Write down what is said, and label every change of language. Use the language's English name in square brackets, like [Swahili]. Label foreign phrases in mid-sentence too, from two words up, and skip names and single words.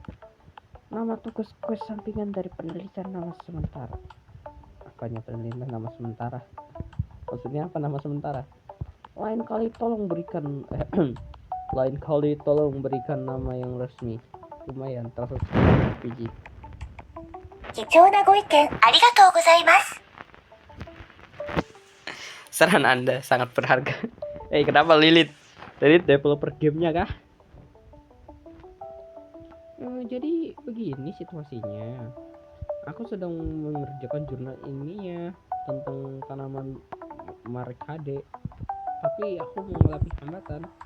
[Indonesian] Nama tugas quest sampingan dari penelitian nama sementara. Apanya penelitian nama sementara? Maksudnya apa nama sementara? Lain kali tolong berikan nama yang resmi. Lumayan, terasa RPG. [Japanese] 貴重なご意見ありがとうございます。 [Indonesian] Saran Anda sangat berharga. Kenapa Lilith developer gamenya kah? Jadi begini situasinya. Aku sedang mengerjakan jurnal ilmiah tentang tanaman Markade, tapi aku mengalami hambatan.